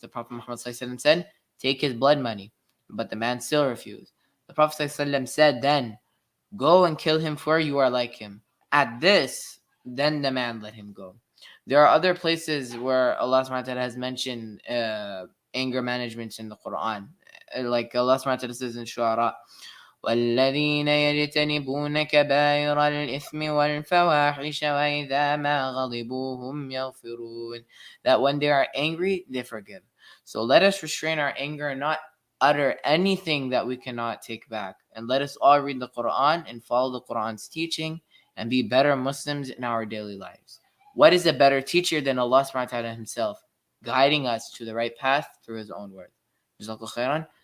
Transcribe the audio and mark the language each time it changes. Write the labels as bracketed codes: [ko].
[en] The Prophet Muhammad ﷺ said, take his blood money. But the man still refused. The Prophet ﷺ said then, go and kill him, for you are like him. At this, then the man let him go. There are other places where Allah subhanahu wa ta'ala has mentioned anger management in the Quran. Like Allah subhanahu wa ta'ala says in Shu'ara, [ar] وَالَّذِينَ يَجْتَنِبُونَ كَبَائِرَ الْإِثْمِ وَالْفَوَاحِشَ وَإِذَا مَا غَضِبُوا هُمْ يَغْفِرُونَ. [en] That when they are angry, they forgive. So let us restrain our anger and not utter anything that we cannot take back. And let us all read the Quran and follow the Quran's teaching and be better Muslims in our daily lives. What is a better teacher than Allah subhanahu wa ta'ala himself, guiding us to the right path through his own word? Jazakallah khairan.